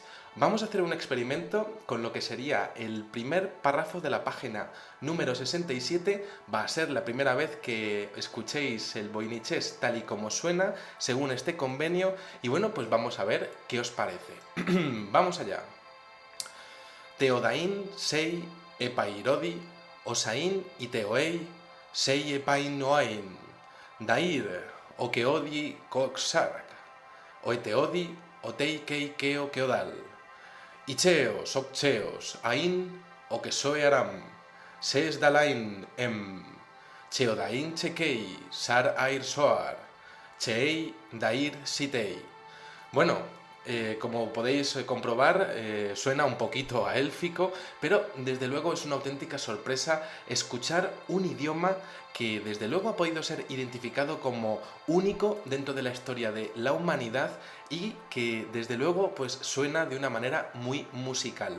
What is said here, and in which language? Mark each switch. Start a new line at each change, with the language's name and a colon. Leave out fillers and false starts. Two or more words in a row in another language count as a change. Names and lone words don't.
Spanish: Vamos a hacer un experimento con lo que sería el primer párrafo de la página número 67. Va a ser la primera vez que escuchéis el voynichés tal y como suena, según este convenio, y bueno, pues vamos a ver qué os parece. Vamos allá. Teodain sei epairodi, osain iteoei sei epainoain, dair okeodi koksark, oeteodi oteikei keo keodal. Icheos, okcheos, ain, okesoe aram, ses dalain em, cheodain chekei, sar air soar, chei dair sitei. Bueno, como podéis comprobar, suena un poquito a élfico, pero desde luego es una auténtica sorpresa escuchar un idioma que desde luego ha podido ser identificado como único dentro de la historia de la humanidad y que desde luego pues suena de una manera muy musical.